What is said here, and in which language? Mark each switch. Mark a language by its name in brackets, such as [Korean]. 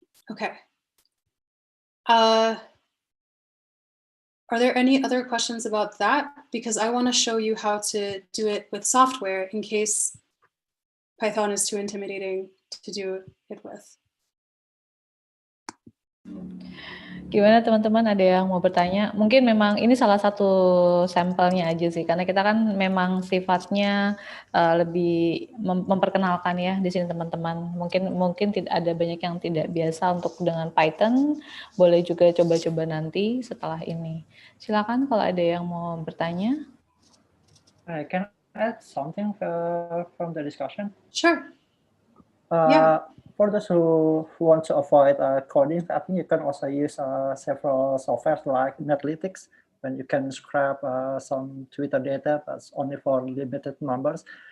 [English] Okay. Are there any other questions about that? Because I want to show you how to do it with software in case Python is too intimidating to do it with. [Indonesian] Gimana teman-teman, ada yang mau bertanya? Mungkin memang ini salah satu sampelnya aja sih, karena kita kan memang sifatnya lebih memperkenalkan ya di sini teman-teman. Mungkin tidak ada banyak yang tidak biasa untuk dengan Python, boleh juga coba-coba nanti setelah ini. Silakan kalau ada yang mau bertanya. [English] I can add something from the discussion. Sure. Yeah. For those who want to avoid coding, I think you can also use several softwares like Analytics, when you can scrap some Twitter data, but only for limited numbers.